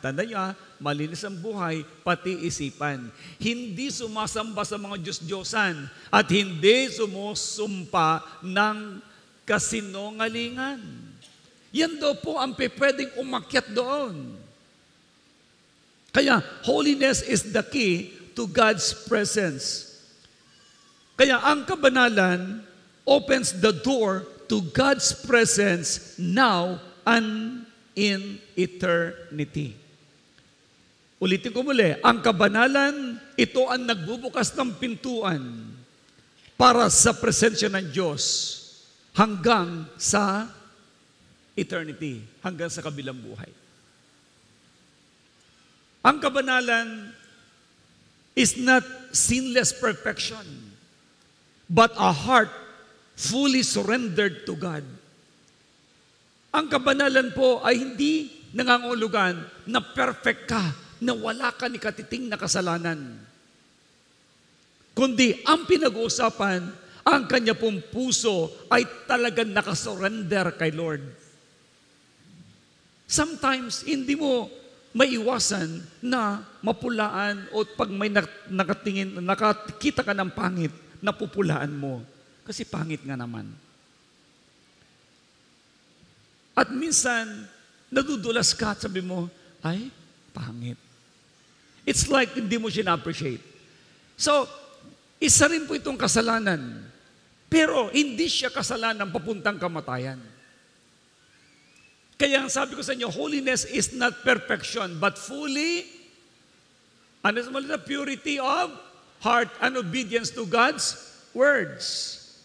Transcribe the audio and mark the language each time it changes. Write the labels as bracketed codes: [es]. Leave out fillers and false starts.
[tl] Tanda niyo malinis ang buhay, pati isipan. Hindi sumasamba sa mga Diyos-Diyosan at hindi sumusumpa ng kasinungalingan. Yan daw po ang pwedeng umakyat doon. [en] Kaya, holiness is the key to God's presence. [tl] Kaya, ang kabanalan [en] opens the door to God's presence now and in eternity. [tl] Ulitin ko muli, ang kabanalan, ito ang nagbubukas ng pintuan para sa presensya ng Diyos hanggang sa eternity, hanggang sa kabilang buhay. Ang kabanalan [en] is not sinless perfection, but a heart fully surrendered to God. [tl] Ang kabanalan po ay hindi nangangulugan na perfect ka, na wala ka ni katiting na kasalanan. Kundi ang pinag-uusapan, ang kanya pong puso ay talagang nakasurrender kay Lord. Sometimes, hindi mo maiwasan na mapulaan o pag may nakakita ka ng pangit, napupulaan mo. Kasi pangit nga naman. At minsan, nadudulas ka at sabi mo, ay, pangit. It's like hindi mo siya na-appreciate. So, isa rin po itong kasalanan. Pero hindi siya kasalanan papuntang kamatayan. Kaya ang sabi ko sa inyo, [en] holiness is not perfection, but fully, purity of heart and obedience to God's words.